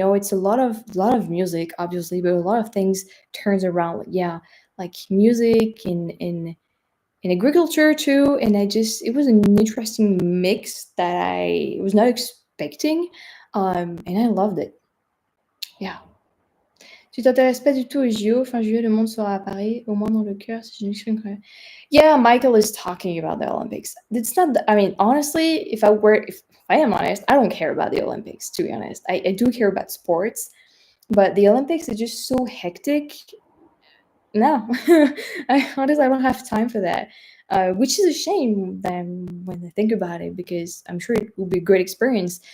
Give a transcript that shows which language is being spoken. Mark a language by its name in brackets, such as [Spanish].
[English] It's a lot of music, obviously, but a lot of things turns around. Yeah, like music in agriculture too. And it was an interesting mix that I was not expecting, and I loved it. Yeah. [French] Tu t'intéresses pas du tout aux JO? Fin juillet, le monde sera à Paris, au moins dans le cœur, c'est une excuse incroyable. [English] Yeah, Michael is talking about the Olympics. It's not, I mean, honestly, if I am honest, I don't care about the Olympics, to be honest. I do care about sports, but the Olympics is just so hectic. No, honestly, I don't have time for that, which is a shame then when I think about it, because I'm sure it will be a great experience.